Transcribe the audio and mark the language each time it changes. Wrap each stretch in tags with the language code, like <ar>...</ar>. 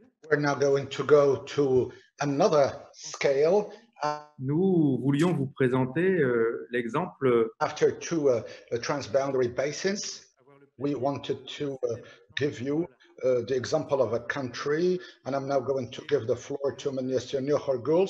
<en>We're now going to go to another scale.</en> <fr>Nous voulions vous présenter l'exemple.</fr> <en>After two transboundary basins, we wanted to give you the example of a country, and I'm now going to give the floor to Minister Niokhor,</en>